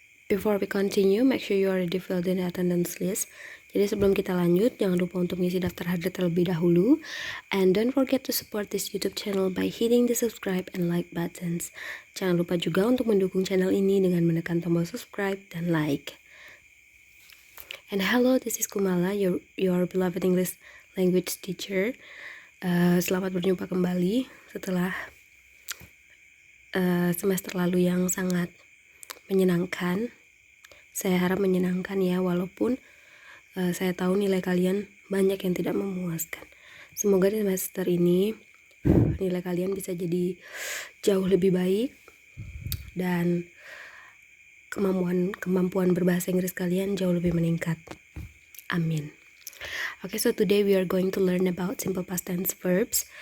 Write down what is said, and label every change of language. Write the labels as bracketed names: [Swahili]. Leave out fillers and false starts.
[English] Before we continue, make sure you already filled in the attendance list. [Indonesian] Jadi sebelum kita lanjut, jangan lupa untuk mengisi daftar hadir terlebih dahulu. [English] And don't forget to support this YouTube channel by hitting the subscribe and like buttons. [Indonesian] Jangan lupa juga untuk mendukung channel ini dengan menekan tombol subscribe dan like. [English] And hello, this is Kumala, your beloved English language teacher. [Indonesian] Selamat berjumpa kembali setelah semester lalu yang sangat menyenangkan. Saya harap menyenangkan ya, walaupun saya tahu nilai kalian banyak yang tidak memuaskan. Semoga di semester ini nilai kalian bisa jadi jauh lebih baik dan kemampuan berbahasa Inggris kalian jauh lebih meningkat. Amin. [English] Okay, so today we are going to learn about simple past tense verbs.